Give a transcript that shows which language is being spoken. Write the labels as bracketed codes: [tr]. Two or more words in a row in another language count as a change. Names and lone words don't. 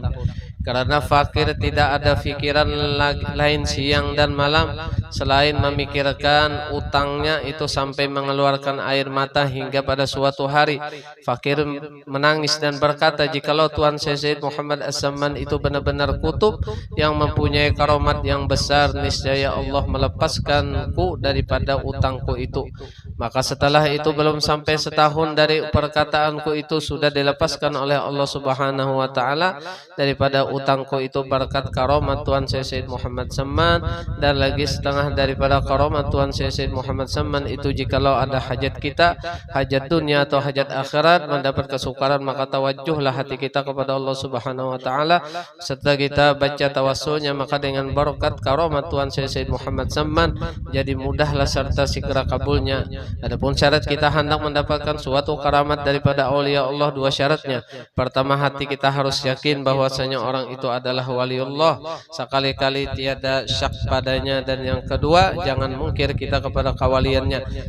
[id] Karena fakir tidak ada pikiran lain siang dan malam selain memikirkan utangnya itu sampai mengeluarkan air mata, hingga pada suatu hari fakir menangis dan berkata, jikalau Tuan Sayyid Muhammad As-Saman itu benar-benar kutub yang mempunyai karomat yang besar, niscaya Allah melepaskanku daripada utangku itu. Maka setelah itu belum sampai setahun dari perkataanku itu, sudah dilepaskan oleh Allah [ar] Subhanahu wa Ta'ala [id] daripada utangku itu berkat karomat Tuan Sayyid Muhammad Saman. Dan lagi setengah daripada karomat Tuan Sayyid Muhammad Saman itu, jikalau ada hajat kita, hajat dunia atau hajat akhirat, mendapat kesukaran, maka tawajjuhlah hati kita kepada Allah [ar] Subhanahu wa Ta'ala. [id] Setelah kita baca tawassulnya, maka dengan barakat karomat Tuan Sayyid Muhammad Saman, jadi mudahlah serta segera kabulnya. Adapun syarat kita hendak mendapatkan suatu karamat daripada aulia Allah, 2 syaratnya. Pertama, hati kita harus yakin bahwasanya orang itu adalah waliullah, sekali-kali tiada syak padanya. Dan yang Kedua, jangan mungkir kita kepada kawaliannya.